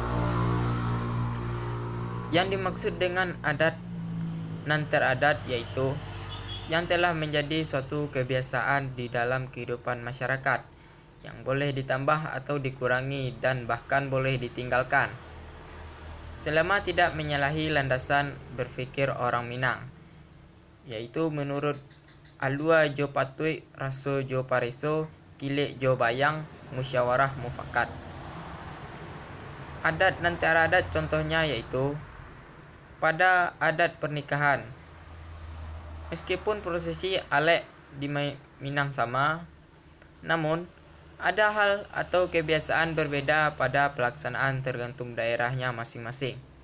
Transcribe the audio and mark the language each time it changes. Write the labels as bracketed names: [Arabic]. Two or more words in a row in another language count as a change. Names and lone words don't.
[Indonesian] Yang dimaksud dengan adat nan teradat yaitu yang telah menjadi suatu kebiasaan di dalam kehidupan masyarakat yang boleh ditambah atau dikurangi dan bahkan boleh ditinggalkan selama tidak menyalahi landasan berfikir orang Minang, yaitu menurut [Minangkabau] Alua Jo Patui Raso Jo Pareso Kilek Jo Bayang [Indonesian] Musyawarah Mufakat. Adat nan teradat contohnya yaitu pada adat pernikahan. Meskipun prosesi alek di Minang sama, namun ada hal atau kebiasaan berbeda pada pelaksanaan tergantung daerahnya masing-masing.